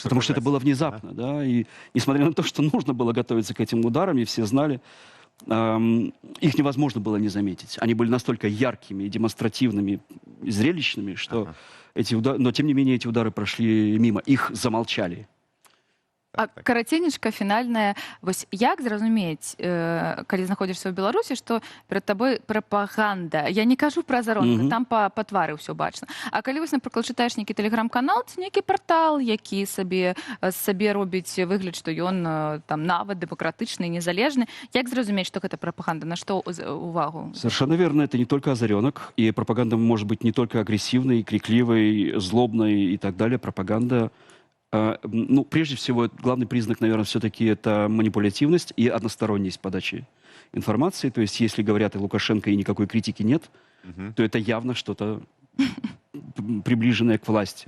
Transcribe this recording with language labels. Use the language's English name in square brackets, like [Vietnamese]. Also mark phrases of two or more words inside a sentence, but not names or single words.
[Russian] потому что это было внезапно. Да? И несмотря на то, что нужно было готовиться к этим ударам, и все знали, их невозможно было не заметить. Они были настолько яркими, демонстративными, зрелищными, что эти удары... Но, тем не менее, эти удары прошли мимо. Их замолчали. [Belarusian] А караценечка фінальная, вось як зразумець, калі знаходзішся ў Беларусі, што перад табой прапаганда? Я не кажу пра заронку, там па твары ўсё бачна. А калі вось, напрыклад, чытаеш нейкі тэлеграм-канал ці нейкі партал, які сабе робіць выгляд, што ён там нават дэмакратычны і незалежны, як зразумець, што гэта прапаганда? На што увагу? [Russian] Совершенно верно. Это не только озаренок. И пропаганда может быть не только агрессивной, крикливой, злобной и так далее. Пропаганда... прежде всего, главный признак, наверное, все-таки это манипулятивность и односторонность подачи информации. То есть, если говорят и Лукашенко, и никакой критики нет, то это явно что-то приближенное к власти.